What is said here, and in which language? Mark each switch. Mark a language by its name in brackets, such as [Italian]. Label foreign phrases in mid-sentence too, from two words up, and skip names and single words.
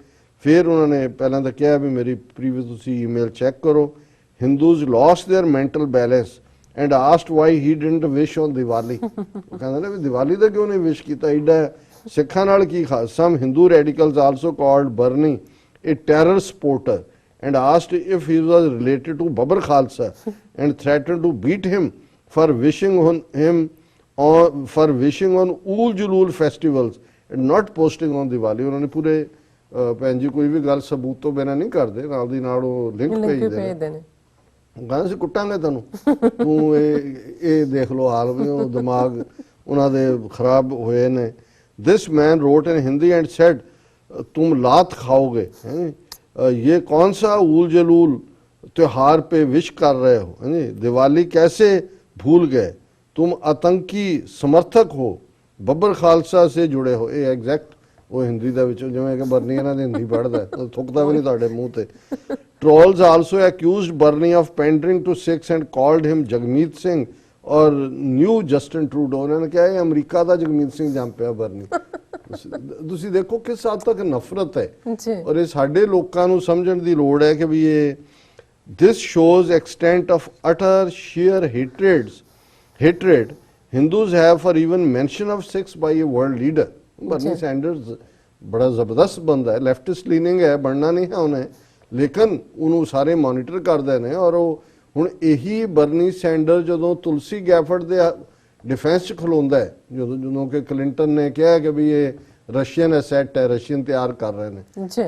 [Punjabi] ਫਿਰ ਉਹਨਾਂ ਨੇ ਪਹਿਲਾਂ ਤਾਂ ਕਿਹਾ ਵੀ ਮੇਰੀ ਪ੍ਰੀਵੀਅਸ ਤੁਸੀਂ [English] email check [Punjabi] ਕਰੋ। [English] Hindus lost their mental balance and asked why he didn't wish on Diwali. [Punjabi] ਉਹ ਕਹਿੰਦੇ ਨੇ ਵੀ ਦੀਵਾਲੀ ਦਾ ਕਿਉਂ ਨਹੀਂ ਵਿਸ਼ ਕੀਤਾ, ਐਡਾ ਸਿੱਖਾਂ ਨਾਲ ਕੀ ਖਾਸ। [English] Some Hindu radicals also called Bernie a terror supporter and asked if he was related to Babur Khalsa and threatened to beat him for wishing on Ul Julul festivals and not posting on Diwali। [Punjabi] ਉਹਨਾਂ ਨੇ ਪੂਰੇ ਭੈਣ ਜੀ ਕੋਈ ਵੀ ਗੱਲ ਸਬੂਤ ਤੋਂ ਬਿਨਾਂ ਨਹੀਂ ਕਰਦੇ, ਨਾਲ ਦੀ ਨਾਲ ਉਹ ਲਿੰਕ ਭੇਜਦੇ ਨੇ। ਕਹਿੰਦੇ ਅਸੀਂ ਕੁੱਟਾਂਗੇ ਤੈਨੂੰ, ਤੂੰ ਇਹ ਦੇਖ ਲਓ ਹਾਲ ਵੀ ਉਹ ਦਿਮਾਗ ਉਹਨਾਂ ਦੇ ਖਰਾਬ ਹੋਏ ਨੇ। [English] This man wrote in Hindi and said [Hindi] तुम लात खाओगे, ये कौन सा उल जलूल त्योहार पे विश कर रहे हो, दिवाली कैसे भूल गए, तुम आतंकी समर्थक हो, बब्बर खालसा से जुड़े हो। [Punjabi] ਇਹ ਐਗਜ਼ੈਕਟ ਉਹ ਹਿੰਦੀ ਦੇ ਵਿੱਚੋਂ ਜਿਵੇਂ ਕਿ ਬਰਨੀ ਇਹਨਾਂ ਦੀ ਹਿੰਦੀ ਪੜ੍ਹਦਾ ਥੁੱਕਦਾ ਵੀ ਨਹੀਂ ਤੁਹਾਡੇ ਮੂੰਹ ਤੇ। [English] Trolls also accused Bernie of pandering to Sikhs and called him Jagmeet Singh or new Justin Trudeau. [Punjabi] ਉਹਨਾਂ ਨੇ ਕਿਹਾ ਇਹ ਅਮਰੀਕਾ ਦਾ ਜਗਮੀਤ ਸਿੰਘ ਜੰਮ ਪਿਆ ਬਰਨੀ। ਤੁਸੀਂ ਦੇਖੋ ਕਿਸ ਹੱਦ ਤੱਕ ਨਫ਼ਰਤ ਹੈ। ਔਰ ਇਹ ਸਾਡੇ ਲੋਕਾਂ ਨੂੰ ਸਮਝਣ ਦੀ ਲੋੜ ਹੈ ਕਿ ਵੀ ਇਹ [English] this shows extent of utter sheer hatred Hindus have for even mention of Sikhs by a world leader। [Punjabi] ਬਰਨੀ ਸੈਂਡਰਸ ਬੜਾ ਜ਼ਬਰਦਸਤ ਬੰਦਾ ਹੈ, [English] leftist leaning [Punjabi] ਹੈ, ਬਣਨਾ ਨਹੀਂ ਹੈ ਉਹਨੇ, ਲੇਕਿਨ ਉਹਨੂੰ ਸਾਰੇ ਮੋਨੀਟਰ ਕਰਦੇ ਨੇ। ਔਰ ਉਹ ਹੁਣ ਇਹੀ ਬਰਨੀ ਸੈਂਡਰ ਜਦੋਂ ਤੁਲਸੀ ਗੈਫਰਡ ਦੇ ਡਿਫੈਂਸ 'ਚ ਖਲੋਂਦਾ ਹੈ, ਜਦੋਂ ਕਿ ਕਲਿੰਟਨ ਨੇ ਕਿਹਾ ਕਿ ਵੀ ਇਹ [English] Russian asset [Punjabi] ਹੈ, ਰਸ਼ੀਅਨ ਤਿਆਰ ਕਰ ਰਹੇ ਨੇ।